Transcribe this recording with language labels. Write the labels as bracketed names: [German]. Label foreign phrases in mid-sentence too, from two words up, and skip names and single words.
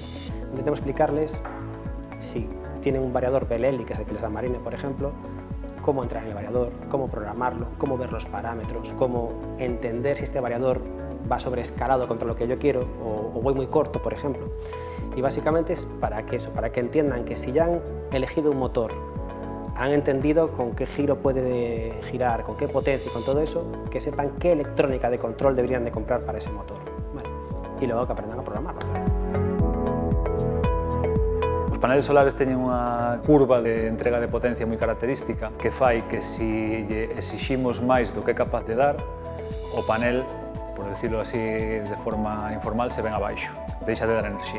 [Spanish] Intentamos explicarles, si tienen un variador BLL, que es el que les da Marine, por ejemplo, cómo entrar en el variador, cómo programarlo, cómo ver los parámetros, cómo entender si este variador va sobreescalado contra lo que yo quiero o voy muy corto, por ejemplo. Y básicamente es para que entiendan que si ya han elegido un motor, han entendido con qué giro puede girar, con qué potencia y con todo eso, que sepan qué electrónica de control deberían de comprar para ese motor. Vale. Y luego que aprendan a programarlo. [Galician] Os paneles solares teñen unha curva de entrega de potencia moi característica que fai que se lle exiximos máis do que é capaz de dar, o panel, [Spanish] por decirlo así de forma informal, [Galician] se ven abaixo, deixa de dar enerxía.